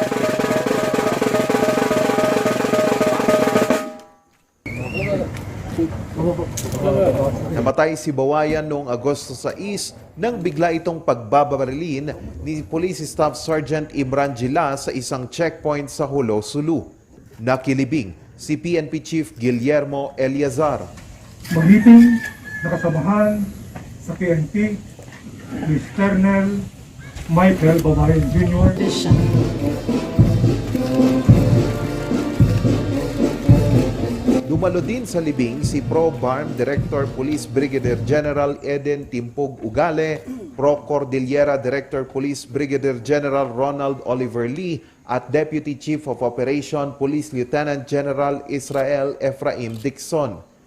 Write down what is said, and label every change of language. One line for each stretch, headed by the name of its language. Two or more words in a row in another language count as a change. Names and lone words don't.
Filipino: Namatay si Bawayan noong Agosto 6 nang bigla itong pagbabarilin ni Police Staff Sergeant Imran Gila sa isang checkpoint sa Hulo, Sulu. Nakilibing si PNP Chief Guillermo Eliazar. Magiting nakasamahan sa PNP ni Colonel Michael Bawayan Jr. Dumalo din sa libing si Pro-BARM Director Police Brigadier General Eden Timpog Ugale, Pro-Cordillera Director Police Brigadier General Ronald Oliver Lee at Deputy Chief of Operation Police Lieutenant General Israel Ephraim Dixon.